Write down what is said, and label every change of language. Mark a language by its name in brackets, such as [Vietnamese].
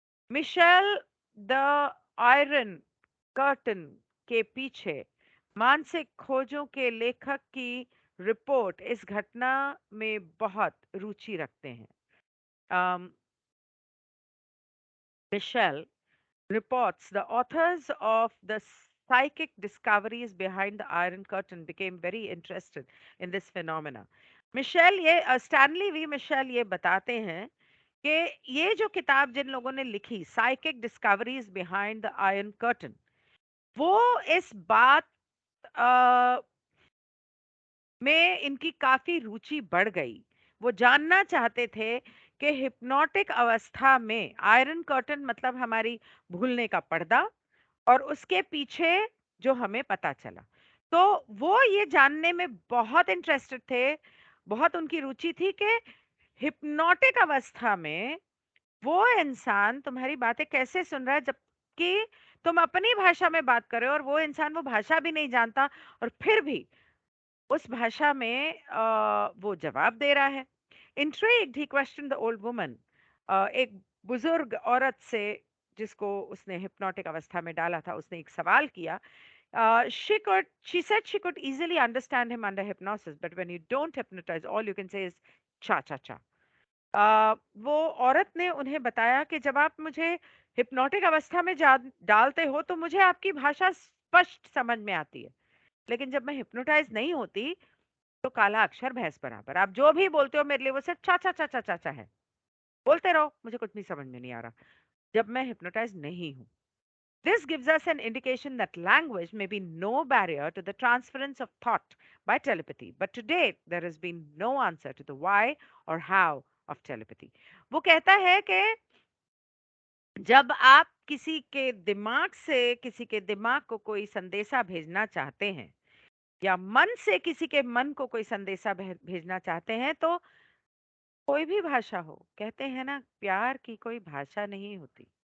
[Hindi] Michel the iron curtain के पीछे मानसिक खोजों के लेखक की रिपोर्ट इस घटना में बहुत रुचि रखते हैं। [English] um, Michelle reports the authors of the psychic discoveries behind the Iron Curtain became very interested in this phenomena. [Hindi] Stanley we Michel ये बताते हैं कि ये जो किताब जिन लोगों ने लिखी, [English] psychic discoveries behind the iron curtain, [Hindi] वो इस बात अ, में इनकी काफी रुचि बढ़ गई। वो जानना चाहते थे कि हिप्नोटिक अवस्था में आयरन कर्टन मतलब हमारी भूलने का पर्दा और उसके पीछे जो हमें पता चला। तो वो ये जानने में बहुत इंटरेस्टेड थे, बहुत उनकी रुचि थी कि हिप्नोटिक अवस्था में वो इंसान तुम्हारी बातें कैसे सुन रहा है जबकि तुम अपनी भाषा में बात कर रहे हो और वो इंसान वो भाषा भी नहीं जानता और फिर भी उस भाषा में वो जवाब दे रहा है। [English] Intrigued, he questioned the old woman. [Hindi] एक बुजुर्ग औरत से जिसको उसने हिप्नोटिक अवस्था में डाला था, उसने एक सवाल किया। [English] She said she could easily understand him under hypnosis, but when you don't hypnotize, all you can say is cha cha cha. [Hindi] वो औरत ने उन्हें बताया कि जब आप मुझे हिप्नोटिक अवस्था में डालते हो तो मुझे आपकी भाषा स्पष्ट समझ में आती है, लेकिन जब मैं हिप्नोटाइज नहीं होती तो काला अक्षर भैंस बराबर, आप जो भी बोलते हो मेरे लिए वो सिर्फ चा चा चा चा चा चा है, बोलते रहो, मुझे कुछ नहीं समझ में नहीं आ रहा जब मैं हिप्नोटाइज नहीं हूँ। [English] This gives us an indication that language may be no barrier to the transference of thought by telepathy, but to date there has been no answer to the why or how of telepathy. [Hindi] वो कहता है कि जब आप किसी के दिमाग से किसी के दिमाग को कोई संदेशा भेजना चाहते हैं या मन से किसी के मन को कोई संदेशा भेजना चाहते हैं, तो कोई भी भाषा हो, कहते हैं ना प्यार की कोई भाषा नहीं होती।